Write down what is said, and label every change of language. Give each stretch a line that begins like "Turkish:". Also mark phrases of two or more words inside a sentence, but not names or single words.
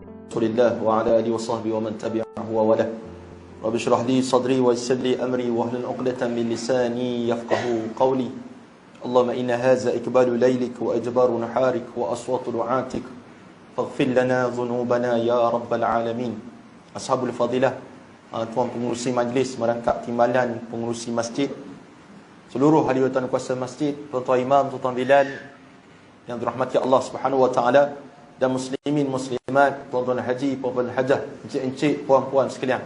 Arabic: رسول الله وعلى آله وصحبه ومن تبعه ووالى. رب اشرح لي صدري ويسر لي أمري واحلل عقدة من لساني يفقهوا قولي. اللهم إن هذا إقبال ليلك وإدبار نهارك وأصوات دعاتك. فاغفر لنا ذنوبنا يا رب العالمين. أصحاب الفضيلة,
Malay: tuan pengurusi majlis, merangkap timbalan pengurusi masjid, seluruh ahli tuan kuasa masjid, tuan-tuan imam, tuan-tuan bilal yang dirahmati Allah
Arabic: سبحانه وتعالى,
Malay: dan muslimin muslimat, tuan-tuan haji, puan-puan hajah, encik-encik, puan-puan sekalian.